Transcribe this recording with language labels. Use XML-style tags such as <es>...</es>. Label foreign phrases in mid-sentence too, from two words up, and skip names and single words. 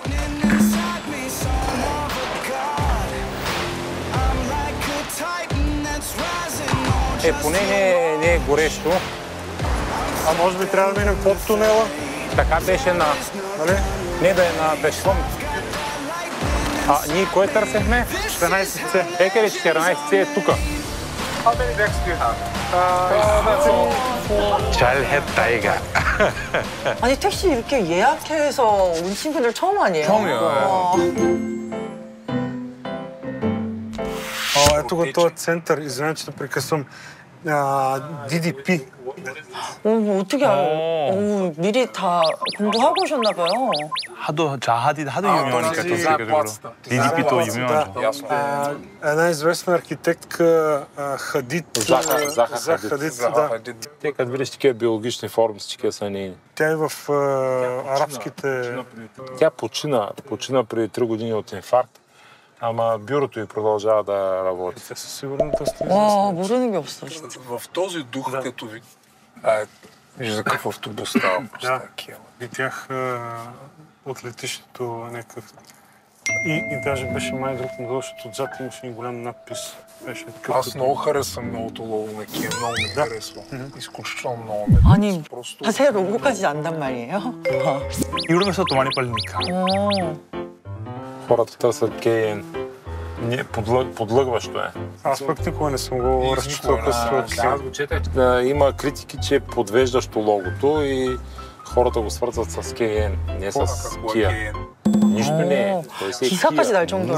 <bg>Поне не е горещо. А може би трябва да минем под тунела? Така беше на... Нали? Не да е на пешехон. Ние кое търсехме? 14C. Екари 14C е тука.</bg> <en>How many decks do you have? That's all.</en> <ko>잘했다, 이가. 아니 택시 이렇게 예약해서 온 친구들 처음 아니에요? 처음이에요.</ko> <bg>Ето го този център, извинявай, че да прекъсвам. DDP.</bg> <ko>어떻게 알아요? 미리 다 공부하고 오셨나 봐요. 하도 유명하니까 또 세계적으로. DDP도 유명하죠.</ko> <bg>Една известна архитектка Хадид. Заха Хадид. Те като видиш такива биологични форми, такива са нейни. Тя е в арабските... Тя почина преди 3 години от инфаркт. Ама бюрото й продължава да работи. Със сигурност.</bg> <ko>모르는 게 없어, 진짜.</ko> <bg>В този дух, като ви... Виж за какъв автобус става просто такива. Видях от летището някакъв... И даже беше май друг модел, защото отзад имаше един голям надпис. Аз много харесвам новото лого на Kia, много ми харесва. Изключително много ме.</bg> <ko>아니, 새 로고까지 안단 말이에요? 이러면서 또 많이 빨리니까.</ko> <bg>Хората търсят KN. Подлъгващо е. Аз пък никога не съм го разчитал през има критики, че е подвеждащо логото и хората го свързват с KN, не с Kia. Нищо не е. Той си е</bg> <ko>기사까지 날 정도라고요?</ko>